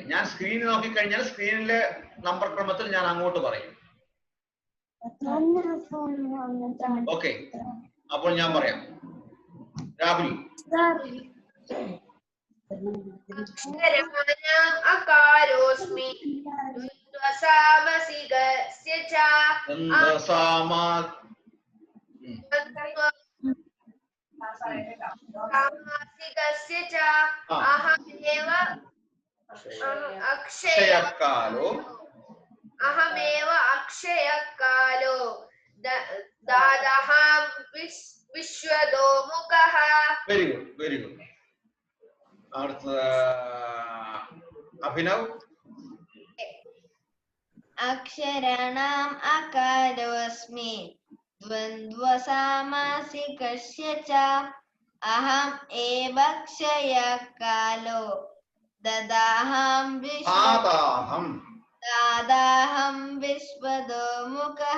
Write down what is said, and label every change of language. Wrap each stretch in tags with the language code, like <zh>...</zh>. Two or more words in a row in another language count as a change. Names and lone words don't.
<ml>ഞാൻ സ്ക്രീനിൽ നോക്കിക്കഴിഞ്ഞാൽ സ്ക്രീനിലെ നമ്പർ ക്രമത്തിൽ ഞാൻ അങ്ങോട്ട് പറയും. ഓക്കെ. അപ്പോൾ ഞാൻ പറയാം. രാഹുൽ.</ml> <sa>അക്ഷരമാണ് അകാരോസ്മി. द्वन्द्वसामसिकस्य च सामासिकस्य च अहमेव अक्षयकालो दादहं विश्वतोमुखः.</sa> <en>Very good, very good. Abhinav.</en> <sa>अक्षराणाम् अकारोऽस्मि द्वन्द्वसामासिकस्य च अहम् एव क्षयकालो दादाहं विश्वतोमुखः.</sa>